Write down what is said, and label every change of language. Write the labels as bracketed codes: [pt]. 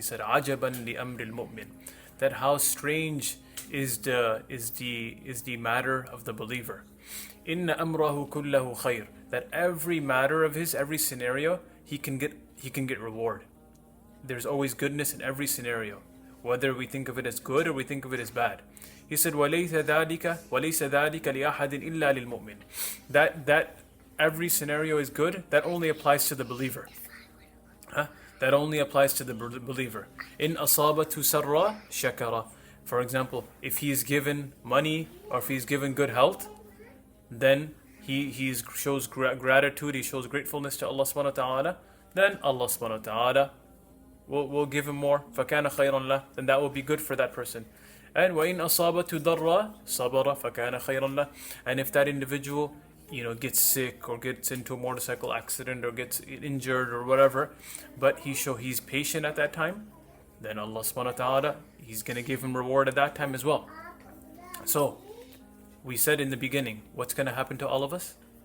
[en] He said, "Ajaban li amril mu'min," that how strange is the matter of the believer. Inna amrahu kullahu khair, that every matter of his, every scenario, he can get reward. There's always goodness in every scenario, whether we think of it as good or we think of it as bad. He said, [ar] وَلَيْسَ ذَلِكَ لِأَحَدٍ إِلَّا لِلْمُؤْمِنِ. [en] That every scenario is good, that only applies to the believer. That only applies to the believer. In asabatu sarra shakara. For example, if he is given money or if he is given good health, then he shows gratitude, he shows gratefulness to Allah subhanahu wa ta'ala, then Allah subhanahu wa ta'ala will give him more. [ar] فَكَانَ خَيْرًا لَهُ. [en] Then that will be good for that person. [ar] And وَإِنْ أَصَابَتُ ضَرَّ صَبَرَ فَكَانَ خَيْرًا لَهُ. [en] And if that individual gets sick or gets into a motorcycle accident or gets injured or whatever, but he's patient at that time, then Allah subhanahu wa ta'ala, He's going to give him reward at that time as well. So, we said in the beginning, what's going to happen to all of us?